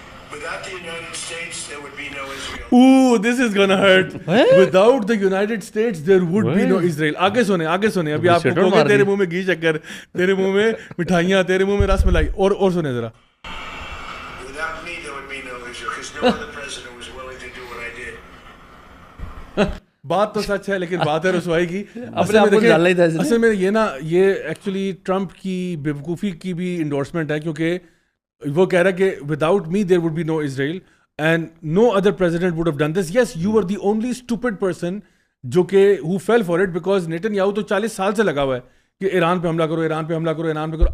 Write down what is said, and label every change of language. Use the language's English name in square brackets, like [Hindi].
[English] Without the United States there would be no Israel. Ooh, this is gonna hurt. Without the United States there would be no Israel. [Urdu] آگے سنیں ابھی آپ کو کہوں گے تیرے منہ میں گھی شکر، تیرے منہ میں مٹھائیاں، تیرے منہ میں رس ملائی. اور سنیں ذرا. [English] Without me there would be no Israel because no other president was willing to do what I did. [Urdu] بات تو سچ ہے لیکن بات ہے رسوائی کی. اصل میں یہ نا، یہ ایکچولی ٹرمپ کی بیوقوفی کی بھی انڈورسمنٹ ہے، کیونکہ وہ کہہ رہا ہے کہ [English] Without me there would be no Israel and no other president would have done this. Yes, you are the only stupid person [Urdu] جو کہ [English] ہو fail for it, because [Urdu] Nitin Yahoo تو 40 سال سے لگا ہوا ہے کہ ایران پہ حملہ کرو، ایران پہ حملہ کرو، ایران پہ کرو.